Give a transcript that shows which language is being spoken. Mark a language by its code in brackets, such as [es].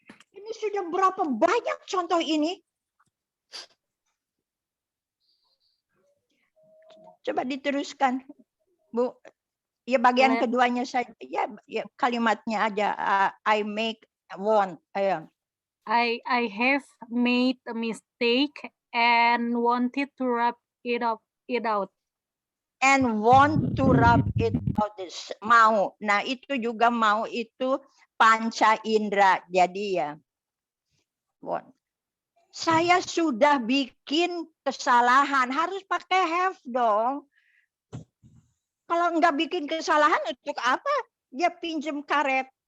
[id] Ini sudah berapa banyak contoh ini? Coba diteruskan, Bu. Ya bagian keduanya saja. Ya kalimatnya aja. [en] I make, want. [id] Ayo. [en] I have made a mistake and wanted to rub it out. And want to rub it out. [id] Mau. Nah, itu juga mau itu panca indera. Jadi ya. Want. Saya sudah bikin kesalahan. Harus pakai have dong. Kalau nggak bikin kesalahan, untuk apa dia pinjem karet?